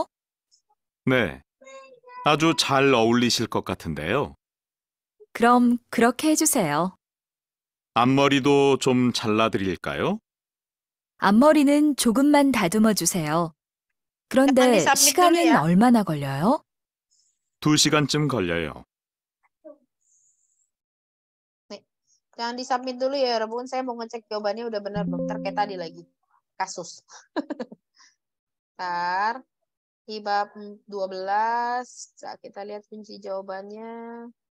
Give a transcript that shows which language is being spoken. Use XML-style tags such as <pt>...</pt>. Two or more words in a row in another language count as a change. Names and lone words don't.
<ko>네, 아주 잘 어울리실 것 같은데요. 그럼 그렇게 해주세요. 앞머리도 좀 잘라드릴까요? 앞머리는 조금만 다듬어 주세요. 그런데</ko> <id>submit</id> <ko>시간은</ko> <id>dulu ya.</id> <ko>얼마나 걸려요? 2시간쯤 걸려요.</ko> <id>Nih, jangan disubmit dulu ya, Rebun. Saya mau ngecek jawabannya udah benar belum. Ntar kayak tadi lagi. Kasus. Ntar. Di bab 12. Kita lihat kunci jawabannya.</id>